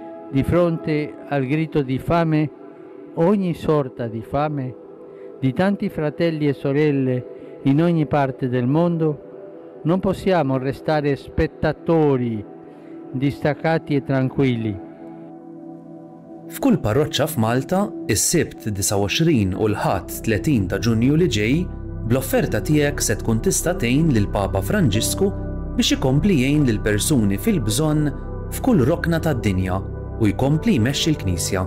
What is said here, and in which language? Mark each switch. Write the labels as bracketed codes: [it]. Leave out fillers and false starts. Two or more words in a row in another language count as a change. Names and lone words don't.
[it] di fronte al grido di fame, ogni sorta di fame, di tanti fratelli e sorelle in ogni parte del mondo, non possiamo restare spettatori distaccati e tranquilli. [mt] F'kull parroċċa f'Malta, is-Sibt 29 u l-Ħadd 30 ta' Ġunju li ġej, bl-offerta tiegħek se tkun tista' tgħin lil Papa Franġisku biex ikompli jgħin lil persuni fil-bżonn f'kull rokna tad-dinja u jkompli jmexxi l-Knisja.